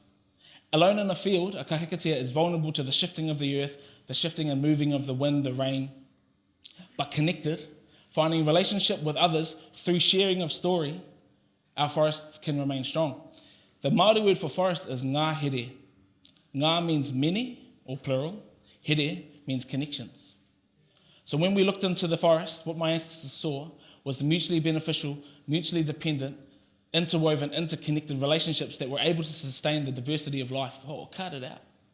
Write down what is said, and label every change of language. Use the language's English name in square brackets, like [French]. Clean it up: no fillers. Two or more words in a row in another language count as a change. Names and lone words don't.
[English] Alone in a field, a kahikatea is vulnerable to the shifting of the earth, the shifting and moving of the wind, the rain. But connected, finding relationship with others through sharing of story, our forests can remain strong. The Māori word for forest is [Māori] ngā here. [English] Ngā means many, or plural. Here means connections. So when we looked into the forest, what my ancestors saw was the mutually beneficial, mutually dependent, interwoven, interconnected relationships that were able to sustain the diversity of life. Oh, cut it out.